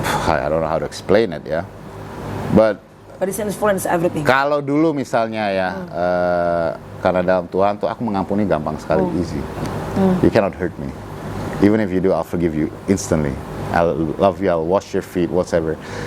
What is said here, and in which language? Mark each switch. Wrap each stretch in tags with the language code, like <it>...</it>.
<en>I don't know how to explain it ya, but it's influence everything.</en> <id>Kalau dulu misalnya ya, karena dalam Tuhan tuh aku mengampuni gampang sekali, easy.</id> <en>You cannot hurt me, even if you do, I'll forgive you instantly. I'll love you, I'll wash your feet, whatever.</en>